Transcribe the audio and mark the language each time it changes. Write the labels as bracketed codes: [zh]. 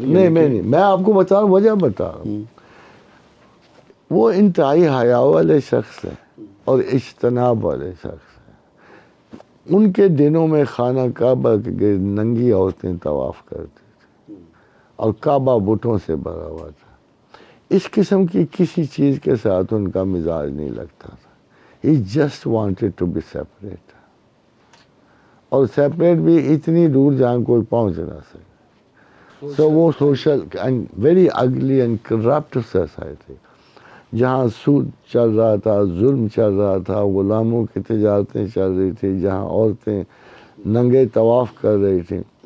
[ur] نہیں میں آپ کو بتا رہا ہوں، وجہ بتا رہا ہوں. وہ انتہائی حیا والے شخص ہیں اور اجتناب والے شخص ہیں. ان کے دنوں میں خانہ کعبہ کے گرد ننگی عورتیں طواف کرتی تھیں اور کعبہ بتوں سے بھرا ہوا تھا. اس قسم کی کسی چیز کے ساتھ ان کا مزاج نہیں لگتا تھا. [en] He just wanted to be separate. [ur] اور سیپریٹ بھی اتنی دور جہاں کوئی پہنچ نہ سکے. So وہ [en] social and very ugly and corrupt society [ur] جہاں سود چل رہا تھا، ظلم چل رہا تھا، غلاموں کی تجارتیں چل رہی تھی، جہاں عورتیں ننگے طواف کر رہی تھیں.